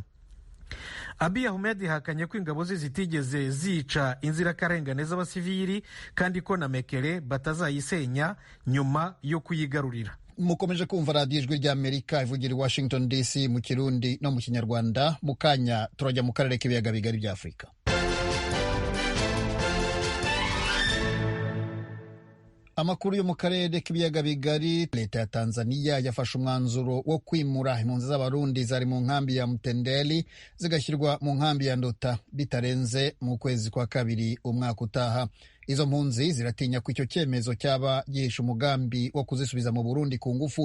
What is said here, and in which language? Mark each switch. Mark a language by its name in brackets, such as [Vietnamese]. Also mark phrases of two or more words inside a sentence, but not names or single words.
[Kinyarwanda] Abiy Ahmed hakanye ko ingabo ze zitigeze zica inzirakarengane z'abasivili kandi ko na Mekele batazayisenya nyuma yo kuyigarurira. Mukomeje kumva radiyo Ijwi ry'Amerika ivugira i Washington DC mu Kirundi no mu Kinyarwanda. Mu kanya turajya mu karere k'ibiyaga bigari bya Afurika. Amakuru yo mu karere k'ibiyaga bigari, leta ya Tanzania yafashe umwanzuro wo kwimura impunzi z'abarundi zari mu nkambi ya Mtendeli zigashyirwa mu nkambi ya Nduta bitarenze mu kwezi kwa kabiri umwaka utaha. Izo mpunzi ziratinya ko icyo cyemezo cyaba gihisha umugambi wo kuzisubiza mu Burundi ku ngufu.